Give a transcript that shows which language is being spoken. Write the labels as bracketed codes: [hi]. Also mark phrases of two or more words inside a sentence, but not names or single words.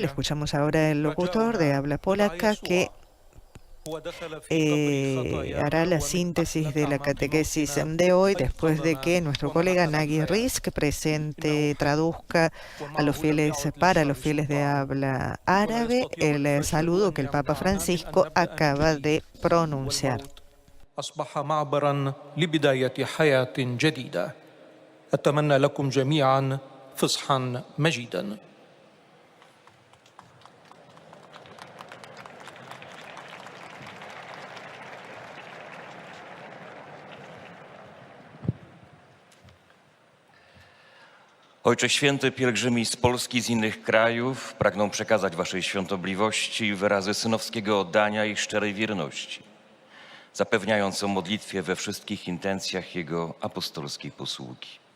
[es] Escuchamos ahora el locutor de habla polaca que hará la síntesis de la catequesis de hoy después de que nuestro colega Nagy Risk traduzca a los fieles, para los fieles de habla árabe, el saludo que el Papa Francisco acaba de pronunciar. [ar] أصبح معبراً لبداية حياة جديدة. أتمنى لكم جميعاً فصحاً مجيداً. [pl] Ojcze Święty, pielgrzymi z Polski, z innych krajów pragną przekazać Waszej świątobliwości wyrazy synowskiego oddania i szczerej wierności, zapewniając o modlitwie we wszystkich intencjach Jego apostolskiej posługi.